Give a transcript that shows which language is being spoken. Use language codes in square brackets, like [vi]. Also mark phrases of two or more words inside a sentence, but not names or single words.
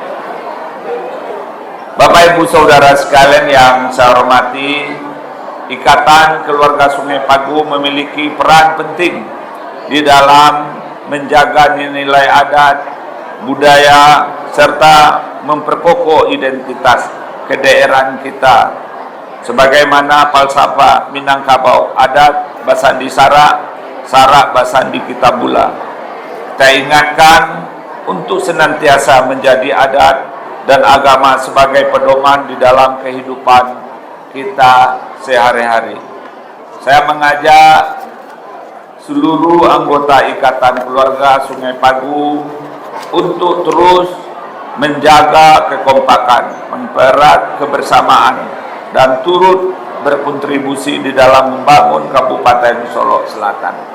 [id] Bapak Ibu Saudara sekalian yang saya hormati, Ikatan Keluarga Sungai Pagu memiliki peran penting di dalam menjaga nilai adat, budaya, serta memperkokoh identitas kedaerahan kita sebagaimana falsafah Minangkabau, [min] adat basandi sarak basandi kitabula. [id] Kita ingatkan untuk senantiasa menjadi adat dan agama sebagai pedoman di dalam kehidupan kita sehari-hari. Saya mengajak seluruh anggota Ikatan Keluarga Sungai Pagu untuk terus menjaga kekompakan, mempererat kebersamaan, dan turut berkontribusi di dalam membangun Kabupaten Solok Selatan.